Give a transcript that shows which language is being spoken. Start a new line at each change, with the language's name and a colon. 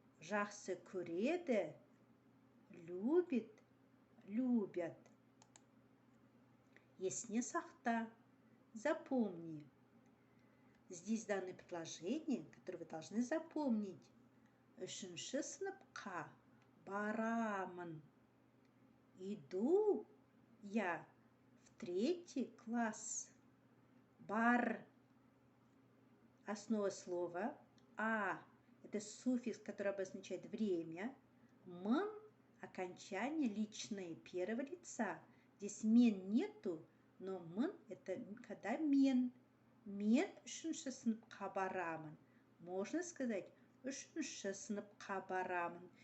Kazakh: Жақсы көреді. Любит. Любят. Есіне сақта. Запомни.
Russian: Здесь даны предложения, которые вы должны запомнить.
Kazakh: Үшінші сыныпқа барамын.
Russian: Иду я в 3 класс. Бар. Основа слова. А. Это суффикс, который обозначает время. М. Окончание личное первого лица. Здесь мен нету, но м это когда мен.
Kazakh: Мен үшінші сыныпқа барамын.
Russian: Можно сказать,
Kazakh: үшінші сыныпқа барамын.